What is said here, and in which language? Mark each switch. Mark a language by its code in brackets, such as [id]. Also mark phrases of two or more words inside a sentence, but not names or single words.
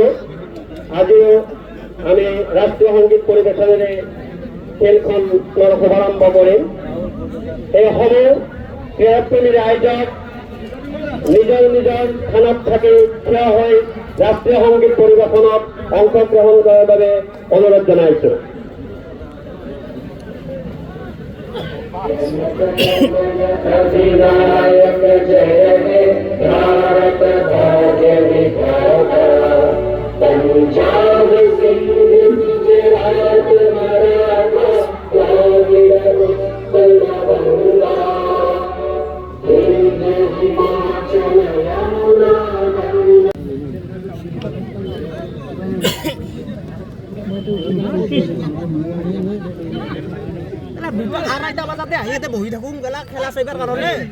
[as] আজিও আমি ৰাষ্ট্ৰীয় সংগীত পৰিৱেশনেৰে খেলখনৰ শুভাৰম্ভ কৰিম। এই সমূহ ক্ৰীড়াপ্ৰেমী ৰাইজক নিজৰ নিজৰ স্থানত থাকি থিয় হৈ ৰাষ্ট্ৰীয় সংগীত পৰিৱেশনত অংশগ্ৰহণ কৰাৰ বাবে অনুৰোধ জনাইছো। [bn] অধিনায়ক জয় হে ভারত ভাগ্য বিধাতা পাঞ্জাব সিন্ধ গুজরাট মারাঠা দ্রাবিড় উৎকল গঙ্গা হিন্দ হিমাচল যমুনা [as] বহি থাকো খেলা চাইবাৰ কাৰণে